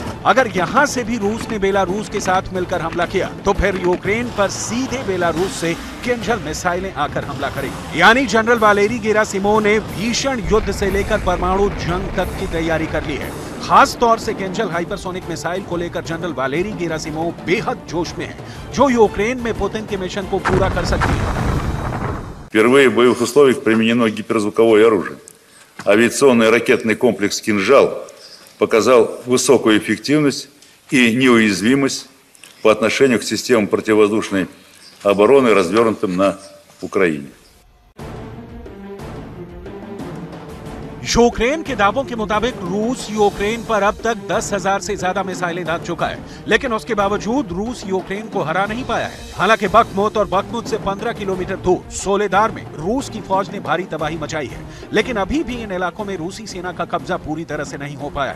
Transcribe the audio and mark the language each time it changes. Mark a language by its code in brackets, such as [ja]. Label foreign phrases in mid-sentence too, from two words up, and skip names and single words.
[hi] अगर यहां से भी रूस ने बेलारूस के साथ मिलकर हमला किया तो फिर यूक्रेन पर सीधे बेलारूस से किंजल मिसाइलें आकर हमला करेंगी। यानी जनरल वालेरी गेरासिमोव ने भीषण युद्ध से लेकर परमाणु जंग तक की तैयारी कर ली है। खास तौर से किंजल हाइपरसोनिक मिसाइल को लेकर जनरल वालेरी गेरासिमोव बेहद जोश में है, जो यूक्रेन में पुतिन के मिशन को पूरा कर सकती है। [ru] Впервые в боевых условиях применено гиперзвуковое оружие. Авиационный ракетный комплекс «Кинжал» показал высокую эффективность и неуязвимость по отношению к системам противовоздушной обороны, развернутым на Украине. [hi] यूक्रेन के दावों के मुताबिक रूस यूक्रेन पर अब तक 10,000 से ज्यादा मिसाइलें दाग चुका है, लेकिन उसके बावजूद रूस यूक्रेन को हरा नहीं पाया है। हालांकि बखमुत और बखमुत से 15 किलोमीटर दूर सोलेदार में रूस की फौज ने भारी तबाही मचाई है, लेकिन अभी भी इन इलाकों में रूसी सेना का कब्जा पूरी तरह से नहीं हो पाया है।